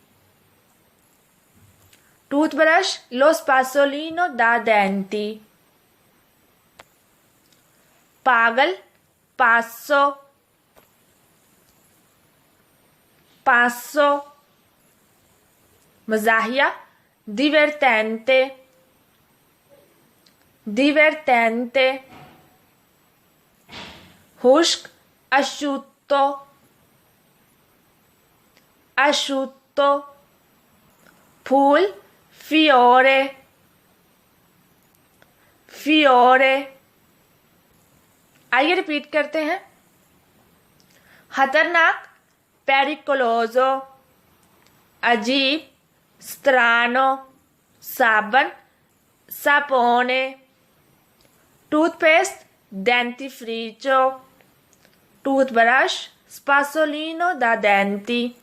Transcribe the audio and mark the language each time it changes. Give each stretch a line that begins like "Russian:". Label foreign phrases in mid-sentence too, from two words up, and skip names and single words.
Italian: टूथब्रश, lo spazzolino da denti. पागल, pazzo, pazzo.
Urdu: मजाहिया,
Italian: divertente, divertente। खुश्क, asciutto, asciutto। फूल, fiore, fiore।
Urdu: آئیے ریپیٹ کرتے ہیں۔ خطرناک,
Italian: pericoloso, अजीब, strano, साबन, sapone, टूथपेस्ट, dentifricio, टूथब्रश, spasolino da denti,